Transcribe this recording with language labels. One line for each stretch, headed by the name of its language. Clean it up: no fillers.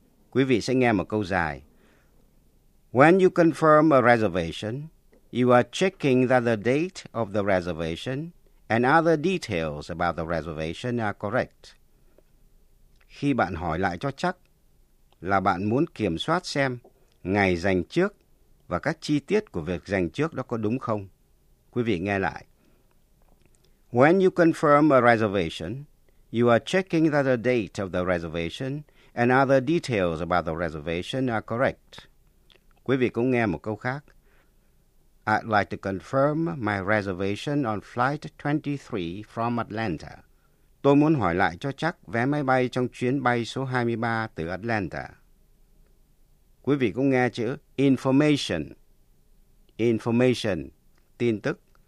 Vietnamese: Quý vị sẽ nghe một câu dài.
English: When you confirm a reservation, You are checking that the date of the reservation and other details about the reservation are correct.
Vietnamese: Khi bạn hỏi lại cho chắc là bạn muốn kiểm soát xem ngày dành trước và các chi tiết của việc dành trước đó có đúng không. Quý vị nghe lại.
English: When you confirm a reservation, you are checking that the date of the reservation and other details about the reservation are correct.
Vietnamese: Quý vị cũng nghe một câu khác.
English: I'd like to confirm my reservation on flight 23 from Atlanta.
Vietnamese: Tôi muốn hỏi lại cho chắc vé máy bay trong chuyến bay số 23 từ Atlanta. Quý vị cũng nghe chữ information. Information, tin tức.